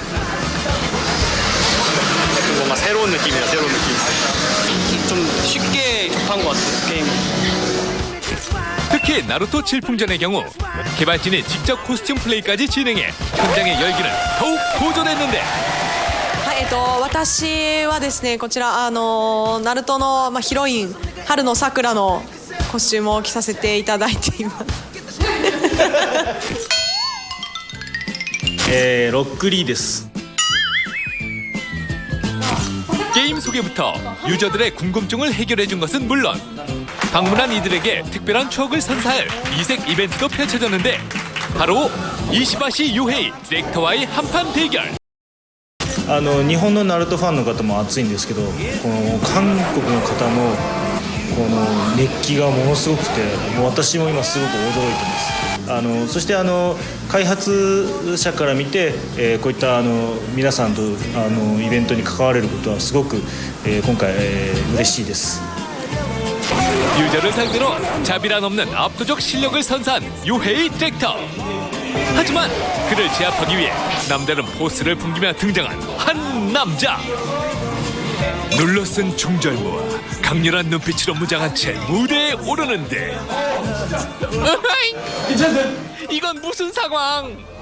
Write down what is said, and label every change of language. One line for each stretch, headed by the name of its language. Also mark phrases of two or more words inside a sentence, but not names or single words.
Korean: 뭔가 새로운 느낌이야, 새로운 느낌. 좀 쉽게 접한 것 같아요, 게임이. 특히 나루토 질풍전의 경우 개발진이 직접 코스튬 플레이까지 진행해 현장의 열기는 더욱 고조됐는데,
Japanese: 私はですねこちらナルトのヒロイン春の桜のコスチュームを着させていただいています。ロックリーです。
Korean: 게임 소개부터 유저들의 궁금증을 해결해준 것은 물론 방문한 이들에게 특별한 추억을 선사할 이색 이벤트도 펼쳐졌는데, 바로 이시바시 유헤이 디렉터와의 한판 대결.
Japanese: 日本のナルトファンの方も熱いんですけど、この韓国の方のこの熱気がものすごくて、もう私も今すごく驚いてます。そして開発者から見て、こういった皆さんとイベントに関われることはすごく、今回、嬉しいです。
Korean: 유저를 상대로 자비란 없는 압도적 실력을 선사한 유헤이 디렉터. 하지만 그를 제압하기 위해 남다른 포스를 풍기며 등장한 한 남자. 눌러쓴 중절모와 강렬한 눈빛으로 무장한 채 무대에 오르는데, 이건 무슨 상황?